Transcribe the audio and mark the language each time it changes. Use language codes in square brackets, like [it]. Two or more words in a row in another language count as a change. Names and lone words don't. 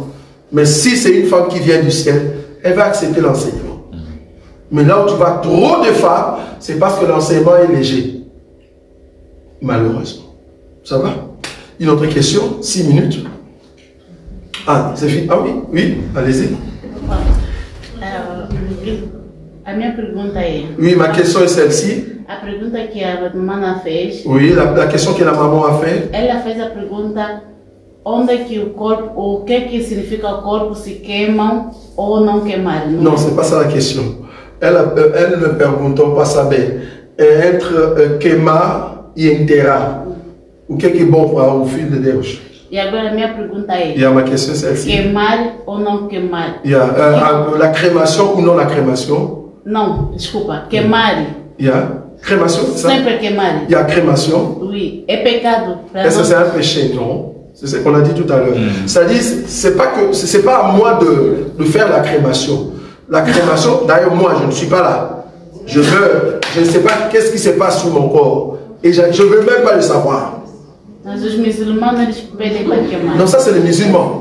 [fr] Mais si c'est une femme qui vient du ciel, elle va accepter l'enseignement. Mais là où tu vois trop de femmes, c'est parce que l'enseignement est léger. Malheureusement. Ça va? Une autre question? 6 minutes. Ah, c'est fini. Ah oui, oui, allez-y. [pt] A minha pergunta é... [fr] Oui, ma question est celle-ci. [pt] A pergunta que a mamãe fez... [fr] Oui, la question que la maman a fait. [pt] Ela fez a pergunta onde é que o corpo, o que significa o corpo se queimam ou não queimar. [fr] Non, c'est pas ça la question. Elle me [pt] perguntou para saber entre queimar e enterrar. O que é bom para o Filho de Deus? E agora a minha pergunta é... [fr] E a ma question c'est celle-ci. [pt] Queimar ou não queimar? [fr] La crémation ou non la crémation? [pt] Não, desculpa. Queimar. [fr] Crémation, ça? [pt] Sempre queimar. [fr] Il y a crémation. Oui. [pt] É pecado. [fr] Est-ce que c'est un péché? Non. C'est ce qu'on a dit tout à l'heure. C'est-à-dire, c'est pas à moi de faire la crémation. La crémation, d'ailleurs, moi, je ne suis pas là. Je ne sais pas qu'est-ce qui se passe sur mon corps. Et je ne veux même pas le savoir. Non, ça c'est les musulmans.